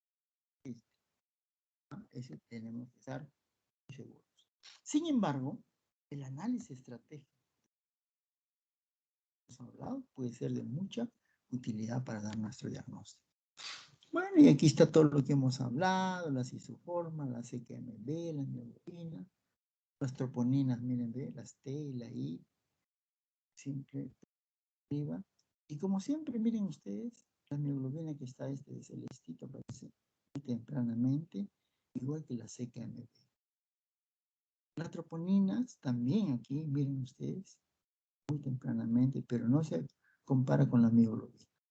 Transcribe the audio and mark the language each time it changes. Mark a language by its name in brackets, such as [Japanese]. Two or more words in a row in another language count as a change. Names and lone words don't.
[Spanish] ¿No? Eso tenemos que estar seguros. Sin embargo, el análisis estratégico que hemos hablado puede ser de mucha utilidad para dar nuestro diagnóstico. Bueno, y aquí está todo lo que hemos hablado, las isoformas, la CKMB, la mioglobina, las troponinas, miren, ve, las T y la I, simple arriba. Y como siempre, miren ustedes, la mioglobina que está de celestito aparece muy tempranamente, igual que la CKMB. Las troponinas también aquí, miren ustedes, muy tempranamente, pero no se compara con la mioglobina.